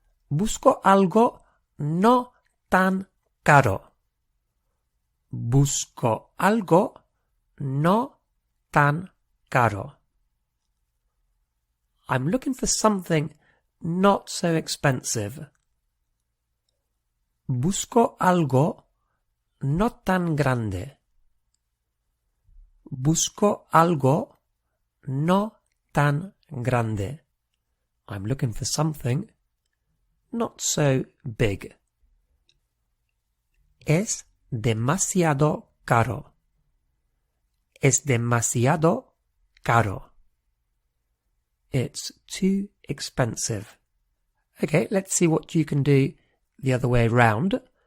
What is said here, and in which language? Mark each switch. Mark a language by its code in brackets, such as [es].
[es] Busco algo no tan caro. Busco algo no tan caro. [en] I'm looking for something not so expensive. [es] Busco algo no tan grande. Busco algo no tan grande. [en] I'm looking for something not so big. [es] Es demasiado caro. Es demasiado caro. [en] It's too expensive. Okay, let's see what you can do the other way round.